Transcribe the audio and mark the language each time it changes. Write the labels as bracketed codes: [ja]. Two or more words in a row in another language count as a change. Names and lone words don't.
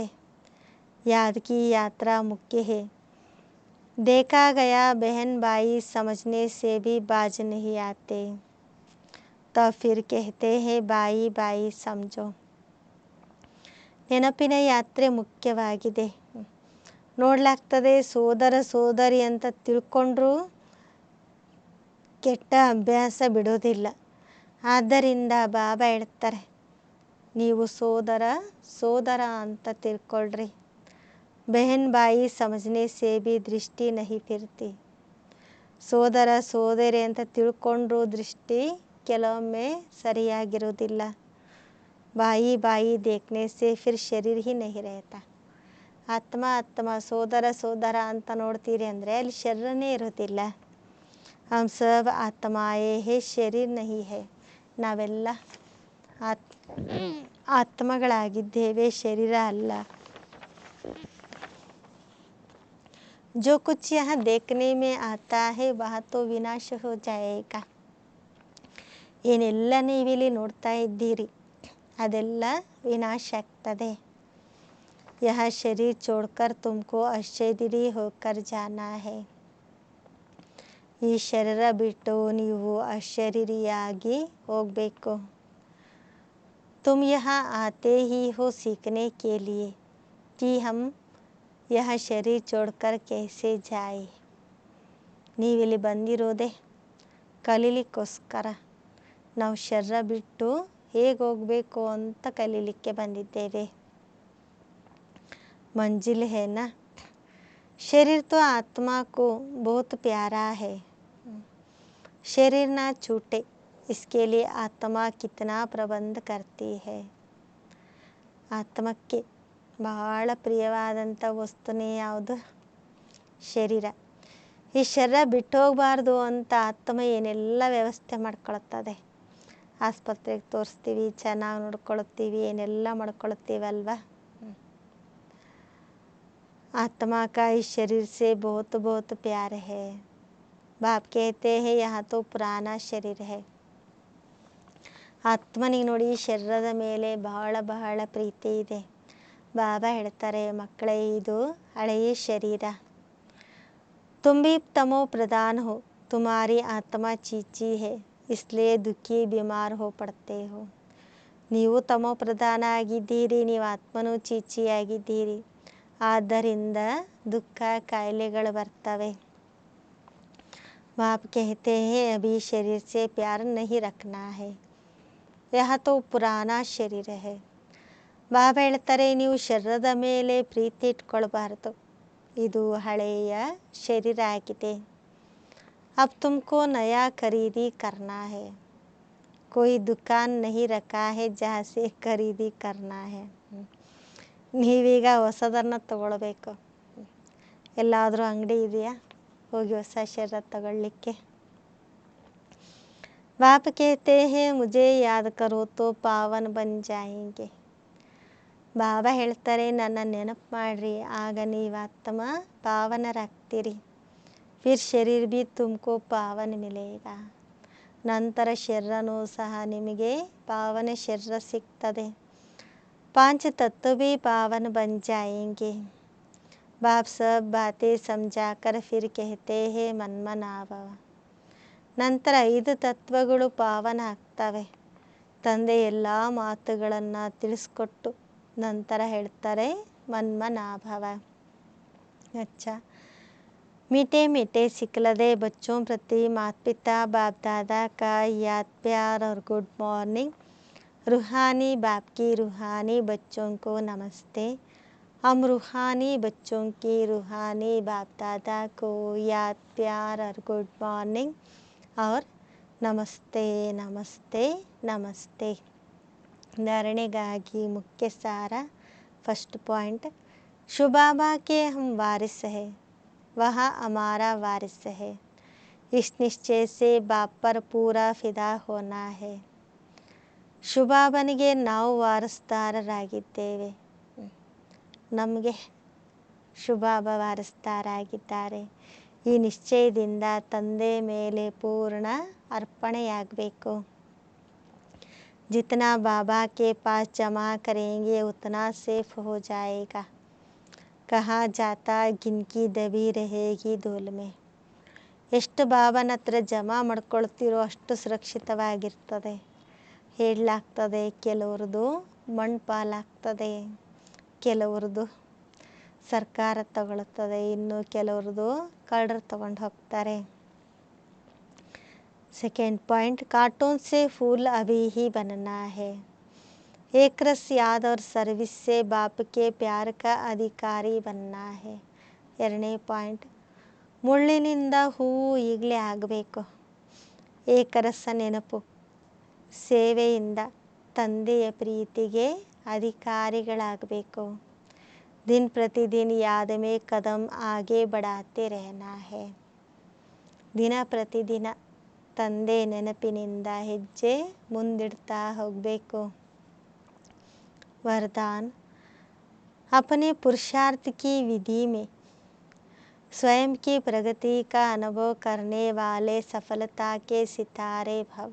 [hi] याद की यात्रा मुख्य है, देखा गया बहन भाई समझने से भी बाज नहीं आते, तब फिर कहते हैं भाई भाई समझो. [kn] ನೆನಪಿನ ಯಾತ್ರೆ ಮುಖ್ಯವಾಗಿದೆ. ನೋಡ್ಲಾಗ್ತದೆ ಸೋದರ ಸೋದರಿ ಅಂತ ತಿಳ್ಕೊಂಡ್ರೂ ಕೆಟ್ಟ ಅಭ್ಯಾಸ ಬಿಡೋದಿಲ್ಲ. ಆದ್ದರಿಂದ ಬಾಬಾ ಹೇಳ್ತಾರೆ, ನೀವು ಸೋದರ ಸೋದರ ಅಂತ ತಿಳ್ಕೊಳ್ರಿ. [hi] बहन भाई समझने से भी दृष्टि नहीं फिरती. [kn] ಸೋದರ ಸೋದರಿ ಅಂತ ತಿಳ್ಕೊಂಡ್ರೂ ದೃಷ್ಟಿ ಕೆಲವೊಮ್ಮೆ ಸರಿಯಾಗಿರೋದಿಲ್ಲ. [hi] भाई भाई देखने से फिर शरीर ही नहीं रहता. [kn] ಆತ್ಮ ಆತ್ಮ ಸೋದರ ಸೋದರ ಅಂತ ನೋಡ್ತೀರಿ ಅಂದರೆ ಅಲ್ಲಿ ಶರೀರನೇ ಇರೋದಿಲ್ಲ. [hi] हम सब आत्माएं है, शरीर नहीं है. [kn] ನಾವೆಲ್ಲ ಆತ್ಮಗಳಾಗಿದ್ದೇವೆ, ಶರೀರ ಅಲ್ಲ. [hi] जो कुछ यहाँ देखने में आता है वह तो विनाश हो जाएगा. [kn] ಏನೆಲ್ಲ ನೀವಿಲ್ಲಿ ನೋಡ್ತಾ ಇದ್ದೀರಿ ಅದೆಲ್ಲ ವಿನಾಶ ಆಗ್ತದೆ. [hi] यह शरीर छोड़कर तुमको अशरीरी होकर जाना है. [kn] ಈ ಶರೀರ ಬಿಟ್ಟು ನೀವು ಅಶರೀರಿಯಾಗಿ ಹೋಗಬೇಕು. [hi] तुम यहाँ आते ही हो सीखने के लिए कि हम यह शरीर छोड़कर कैसे जाए. [kn] ನೀವಿಲ್ಲಿ ಬಂದಿರೋದೆ ಕಲೀಲಿಕ್ಕೋಸ್ಕರ. ನಾವು ಶರೀರ ಬಿಟ್ಟು ಹೇಗೆ ಹೋಗಬೇಕು ಅಂತ ಕಲೀಲಿಕ್ಕೆ ಬಂದಿದ್ದೇವೆ. [hi] मंजिल है ना. शरीर तो आत्मा को बहुत प्यारा है. शरीर ना छूटे इसके लिए आत्मा कितना प्रबंध करती है. [kn] ಆತ್ಮಕ್ಕೆ ಬಹಳ ಪ್ರಿಯವಾದಂಥ ವಸ್ತುನೇ ಯಾವುದು? ಶರೀರ. ಈ ಶರೀರ ಬಿಟ್ಟು ಹೋಗಬಾರ್ದು ಅಂತ ಆತ್ಮ ಏನೆಲ್ಲ ವ್ಯವಸ್ಥೆ ಮಾಡ್ಕೊಳ್ತದೆ. ಆಸ್ಪತ್ರೆಗೆ ತೋರಿಸ್ತೀವಿ, ಚೆನ್ನಾಗಿ ನೋಡ್ಕೊಳ್ತೀವಿ, ಏನೆಲ್ಲ ಮಾಡ್ಕೊಳ್ತೀವಲ್ವ. [hi] आत्मा का इस शरीर से बहुत बहुत प्यार है। बाप कहते हैं यहाँ तो पुराना शरीर है। [kn] ಆತ್ಮನಿಗೆ ನೋಡಿ ಶರೀರದ ಮೇಲೆ ಬಹಳ ಬಹಳ ಪ್ರೀತಿ ಇದೆ. ಬಾಬಾ ಹೇಳ್ತಾರೆ, ಮಕ್ಕಳೇ ಇದು ಹಳೆಯ ಶರೀರ. [hi] तुम भी तमो प्रधान हो, तुम्हारी आत्मा चीची है, इसलिए दुखी बीमार हो पड़ते हो. [kn] ನೀವು ತಮೋ ಪ್ರಧಾನ ಆಗಿದ್ದೀರಿ, ನೀವು ಆತ್ಮನೂ ಚೀಚಿಯಾಗಿದ್ದೀರಿ, ಆದ್ದರಿಂದ ದುಃಖ ಕಾಯಿಲೆಗಳು ಬರ್ತವೆ. [hi] बाप कहते हैं अभी शरीर से प्यार नहीं रखना है, यह तो पुराना शरीर है. [kn] ಬಾಬಾ ಹೇಳ್ತಾರೆ, ನೀವು ಶರೀರದ ಮೇಲೆ ಪ್ರೀತಿ ಇಟ್ಕೊಳ್ಬಾರ್ದು, ಇದು ಹಳೆಯ ಶರೀರ ಆಗಿದೆ. [hi] अब तुमको नया खरीदी करना है, कोई दुकान नहीं रखा है जहाँ से खरीदी करना है. [kn] ನೀವೀಗ ಹೊಸದನ್ನು ತಗೊಳ್ಬೇಕು. ಎಲ್ಲಾದರೂ ಅಂಗಡಿ ಇದೆಯಾ ಹೋಗಿ ಹೊಸ ಶರೀರ ತಗೊಳ್ಳಿಕ್ಕೆ? [hi] बाप कहते हैं मुझे याद करो तो पावन बन जाएंगे. [kn] ಬಾಬಾ ಹೇಳ್ತಾರೆ, ನನ್ನ ನೆನಪು ಮಾಡ್ರಿ, ಆಗ ನೀವು ಆತ್ಮ ಪಾವನರಾಗ್ತೀರಿ. [hi] फिर शरीर भी तुमको पावन मिलेगा. [kn] ನಂತರ ಶರೀರನೂ ಸಹ ನಿಮಗೆ ಪಾವನ ಶರೀರ ಸಿಗ್ತದೆ. [hi] 5 तत्व भी पावन बन जाएंगे. बाप सब बातें समझाकर फिर कहते हैं मन्मना भव. [kn] ನಂತರ 5 ತತ್ವಗಳು ಪಾವನ ಆಗ್ತವೆ. ತಂದೆ ಎಲ್ಲ ಮಾತುಗಳನ್ನು ತಿಳಿಸ್ಕೊಟ್ಟು ನಂತರ ಹೇಳ್ತಾರೆ ಮನ್ಮನಾಭವ. [hi] अच्छा, मीठे मीठे सिखलदे बच्चों प्रति माता पिता बाप दादा का याद प्यार और [en] good morning. [hi] रूहानी बाप की रूहानी बच्चों को नमस्ते. हम रूहानी बच्चों की रूहानी बाप दादा को याद प्यार और [en] good morning [hi] और नमस्ते नमस्ते नमस्ते. धारणेಗಾಗಿ मुख्य सार. [en] first point, [hi] शिव बाबा के हम वारिस है, वह हमारा वारिस है. इस निश्चय से बाप पर पूरा फिदा होना है. [kn] ಶಿವಬಾಬನಿಗೆ ನಾವು ವಾರಸ್ದಾರರಾಗಿದ್ದೇವೆ, ನಮಗೆ ಶಿವಬಾಬ ವಾರಸ್ದಾರಾಗಿದ್ದಾರೆ. ಈ ನಿಶ್ಚಯದಿಂದ ತಂದೆ ಮೇಲೆ ಪೂರ್ಣ ಅರ್ಪಣೆಯಾಗಬೇಕು. [hi] जितना बाबा के पास जमा करेंगे उतना सेफ हो जाएगा. कहा जाता गिनकी दबी रहेगी धूल में. [kn] ಎಷ್ಟು ಬಾಬನ ಹತ್ರ ಜಮಾ ಮಾಡ್ಕೊಳ್ತಿರೋ ಅಷ್ಟು ಸುರಕ್ಷಿತವಾಗಿರ್ತದೆ. ಹೇಳಲಾಗ್ತದೆ, ಕೆಲವ್ರದ್ದು ಮಣ್ಣು ಪಾಲಾಗ್ತದೆ, ಕೆಲವ್ರದ್ದು ಸರ್ಕಾರ ತಗೊಳ್ತದೆ, ಇನ್ನು ಕೆಲವ್ರದ್ದು ಕಳ್ಳರು ತಗೊಂಡು ಹೋಗ್ತಾರೆ. [en] second point, [hi] कार्टून से फूल अभी ही बनना है. एक रस याद और सर्विस से बाप के प्यार का अधिकारी बनना है. [kn] ಎರಡನೇ ಪಾಯಿಂಟ್, ಮುಳ್ಳಿನಿಂದ ಹೂವು ಈಗಲೇ ಆಗಬೇಕು. ಏಕರಸ ನೆನಪು, ಸೇವೆಯಿಂದ ತಂದೆಯ ಪ್ರೀತಿಗೆ ಅಧಿಕಾರಿಗಳಾಗಬೇಕು. [hi] दिन प्रतिदिन याद में कदम आगे बढ़ाते रहना है. [kn] ದಿನ ಪ್ರತಿದಿನ ತಂದೆ ನೆನಪಿನಿಂದ ಹೆಜ್ಜೆ ಮುಂದಿಡ್ತಾ ಹೋಗಬೇಕು. [hi] वरदान, अपने पुरुषार्थ की विधि में स्वयं की प्रगति का अनुभव करने वाले सफलता के सितारे भव.